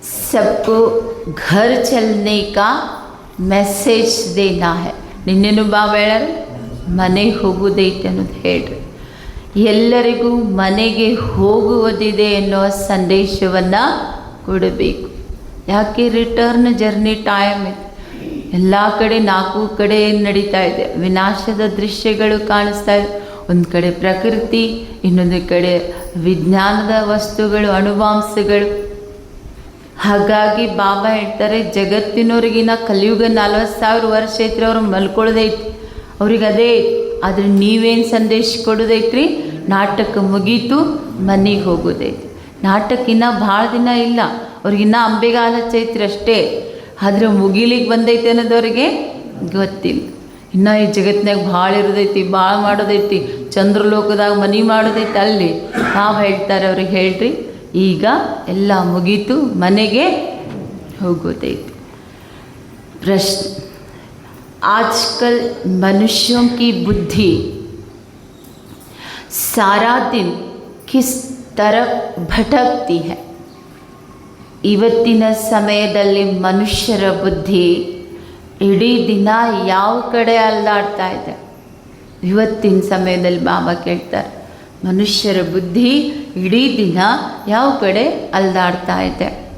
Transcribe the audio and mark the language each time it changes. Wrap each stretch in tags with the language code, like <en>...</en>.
<hi>सबको घर चलने का ಮೆಸೇಜ್ ದೇನಾ ಹೈ.</hi> <kn>ನಿನ್ನೆನು ಬಾಬಾ ಹೇಳ್ಯಾರ, ಮನೆಗೆ ಹೋಗುವುದೈತೆ ಅನ್ನೋದು ಹೇಳ್ರಿ. ಎಲ್ಲರಿಗೂ ಮನೆಗೆ ಹೋಗುವುದಿದೆ ಎನ್ನುವ ಸಂದೇಶವನ್ನು ಕೊಡಬೇಕು. ಯಾಕೆ? ರಿಟರ್ನ್ ಜರ್ನಿ ಟೈಮ್ ಇದೆ. ಎಲ್ಲ ಕಡೆ 4 ಕಡೆ ನಡೀತಾ ಇದೆ. ವಿನಾಶದ ದೃಶ್ಯಗಳು ಕಾಣಿಸ್ತಾ ಇದೆ. ಒಂದು ಕಡೆ ಪ್ರಕೃತಿ, ಇನ್ನೊಂದು ಕಡೆ ವಿಜ್ಞಾನದ ವಸ್ತುಗಳು, ಅಣುವಾಂಶಗಳು. ಹಾಗಾಗಿ ಬಾಬಾ ಹೇಳ್ತಾರೆ, ಜಗತ್ತಿನವ್ರಿಗಿನ್ನ ಕಲಿಯುಗ 40,000 ವರ್ಷ ಐತ್ರಿ, ಅವ್ರು ಮಲ್ಕೊಳ್ಳೋದೈತಿ, ಅವ್ರಿಗೆ ಅದೇ. ಆದರೆ ನೀವೇನು ಸಂದೇಶ ಕೊಡೋದೈತ್ರಿ? ನಾಟಕ ಮುಗೀತು, ಮನೆಗೆ ಹೋಗೋದೈತಿ. ನಾಟಕ ಇನ್ನೂ ಭಾಳ ದಿನ ಇಲ್ಲ, ಅವ್ರಿಗಿನ್ನ ಅಂಬೆಗಾಲ ಹಚ್ಚೈತ್ರಿ ಅಷ್ಟೇ. ಆದರೆ ಮುಗಿಲಿಕ್ಕೆ ಬಂದೈತೆ ಅನ್ನೋದವ್ರಿಗೆ ಗೊತ್ತಿಲ್ಲ. ಇನ್ನು ಈ ಜಗತ್ತಿನಾಗ ಭಾಳ ಇರೋದೈತಿ, ಭಾಳ ಮಾಡೋದೈತಿ, ಚಂದ್ರಲೋಕದಾಗ ಮನೆ ಮಾಡೋದೈತಿ. ಅಲ್ಲಿ ನಾವು ಹೇಳ್ತಾರೆ ಅವ್ರಿಗೆ, ಹೇಳ್ರಿ ಈಗ ಎಲ್ಲ ಮುಗೀತು, ಮನೆಗೆ ಹೋಗೋದೈತಿ.</kn> <hi>ಪ್ರಶ್ನೆ, ಆಜ್ಕಲ್ ಮನುಷ್ಯೋं की बुद्धि सारा दिन किस तरफ भटकती है?</hi> <kn>ಇವತ್ತಿನ ಸಮಯದಲ್ಲಿ ಮನುಷ್ಯರ ಬುದ್ಧಿ ಇಡೀ ದಿನ ಯಾವ ಕಡೆ ಅಲ್ದಾಡ್ತಾ ಇದೆ? ಇವತ್ತಿನ ಸಮಯದಲ್ಲಿ ಬಾಬಾ ಕೇಳ್ತಾರೆ, ಮನುಷ್ಯರ ಬುದ್ಧಿ ಇಡೀ ದಿನ ಯಾವ ಕಡೆ ಅಲ್ದಾಡ್ತಾ ಇದೆ?</kn>